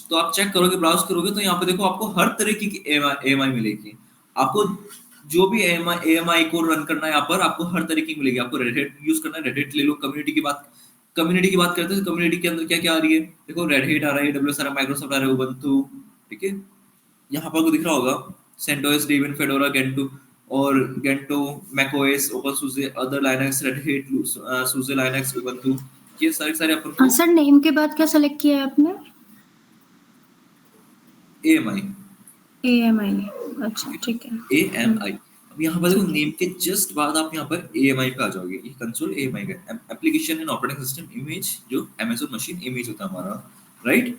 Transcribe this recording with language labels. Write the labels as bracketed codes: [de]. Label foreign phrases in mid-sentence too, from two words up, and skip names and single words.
[hi] तो आप चेक करोगे, ब्राउज करोगे, तो यहाँ पे देखो आपको हर तरीके की AMI मिलेगी। आपको जो भी AMI को रन करना है यहाँ पर आपको हर तरीके की मिलेगी। आपको रेडहेट यूज करना है, रेडहेट ले लो। कम्युनिटी की बात करते हैं, कम्युनिटी के अंदर क्या क्या आ रही है, देखो रेडहेट आ रहा है, AWS आ रहा है, माइक्रोसॉफ्ट आ रहा है, उबंटू, ठीक है। यहाँ पर आपको दिख रहा होगा CentOS, Debian, Fedora, Gentoo, macOS, OpenSUSE, अदर Linux, Red Hat, SUSE Linux, Ubuntu, ये सारे अपन को। सर नेम के बाद क्या सेलेक्ट किया है आपने? AMI, अच्छा ठीक है। AMI। अब यहाँ पर देखो नेम के जस्ट बाद आप यहाँ पर AMI पे आ जाओगे। ये कंसोल AMI का [en] application and operating system image, [hi] जो Amazon मशीन इमेज होता है हमारा, राइट।